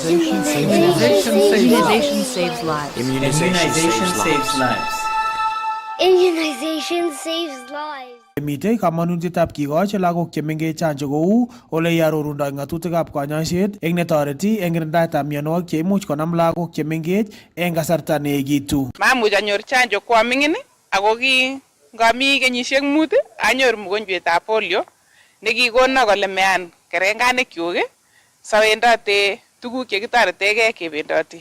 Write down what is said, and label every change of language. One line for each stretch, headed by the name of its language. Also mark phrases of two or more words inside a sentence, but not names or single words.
English: Immunization saves lives. Immunization saves lives. Immunization saves lives.
Kalenjin: Mitei kamanutietab kikochi lagok chemengech chanjo kou ole iarorundoi ng'atutikab kanyoiset eng netoreti eng kirindaetab mionwogik cheimuch konam lagok chemengech eng kasarta neegitu. Mamuch anyor chanjo ko aming'in ako ngami kenyisiek 5 anyor mgonjwetab polio nekikono kole mean kerenganikyuk sawendote tuguk chekitoretegei kebendoti.